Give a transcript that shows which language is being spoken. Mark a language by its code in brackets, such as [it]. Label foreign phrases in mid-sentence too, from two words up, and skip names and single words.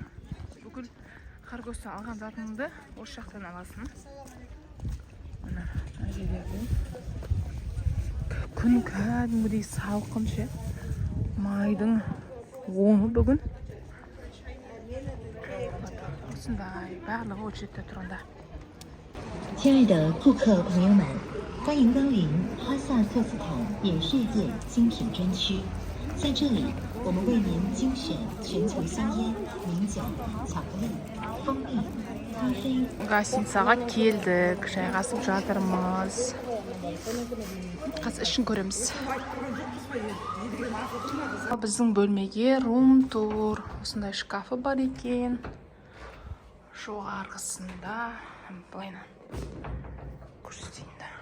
[kk] Бүкіл Харгостан алған затыңды осы жақтан аласың. Мына жерлерде. Күн кәдімгідей салқын ше. Майдың 10-і бүгін. Осындай барлығы очередте тұрғанда. [zh] 亲爱的顾客朋友们，欢迎光临哈萨克斯坦饮世界精品专区。在这里，我们为您精选全球香烟、名酒、巧克力、蜂蜜、咖啡。 [kk] Гостиницаға келдік, жайғасып жатырмыз. Қазір ішін көреміз. Біздің бөлмеге рум-тур. Осындай шкафы бар екен. Жоғарғысында былайна көрсетейін.